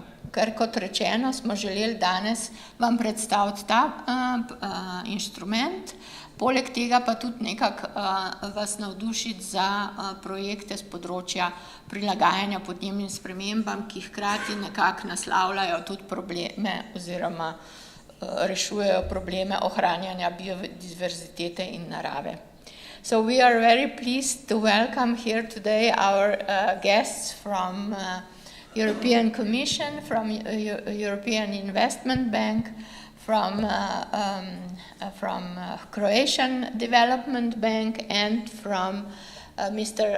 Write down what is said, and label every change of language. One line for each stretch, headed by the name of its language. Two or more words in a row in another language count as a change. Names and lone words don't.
Slovenian: Ker kot rečeno, smo želeli danes vam predstaviti ta inštrument, poleg tega pa tudi nekako vas navdušiti za projekte z področja prilagajanja podnebnim spremembam, ki hkrati nekako naslavljajo tudi probleme oziroma rešujejo probleme ohranjanja biodiverzitete in narave.
English: So we are very pleased to welcome here today our guests from European Commission, from European Investment Bank, from Croatian Development Bank and from Mr.